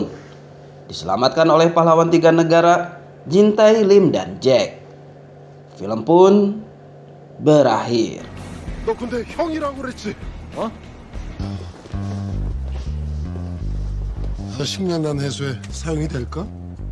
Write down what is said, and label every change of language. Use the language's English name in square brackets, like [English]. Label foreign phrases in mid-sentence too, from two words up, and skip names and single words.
[Indonesian] Diselamatkan oleh pahlawan 3 negara, Jintae, Lim, dan Jack. Film pun berakhir. [Korean] 너 근데 형이라고 그랬지? 어? 10년 난 해수에 사용이 될까?